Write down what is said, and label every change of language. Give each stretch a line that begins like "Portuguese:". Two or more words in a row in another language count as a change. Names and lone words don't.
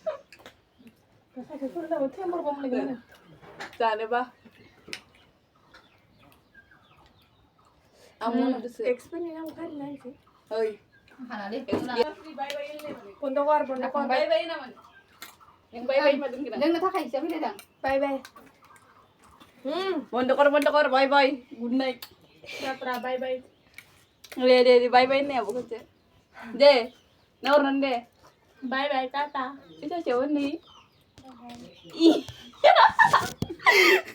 Bodo: जानोबा आं मन'दोसो एक्सपार्टनि नाम खारिना होनसै ओइ
Marathi: बन्द'कर
English: bye bye
Bodo: नामा नों
English: bye bye
Bodo: मा दोनगोन लोंनो थाखाय हिसाब फैलायदां
English: bye bye
Marathi: बंद कर
English: bye bye good night bye bye
Marathi: दे
English: bye bye
Marathi: नाही बघ दे नवर दे
English: bye bye tata
Marathi: तिच्या शेवट नाही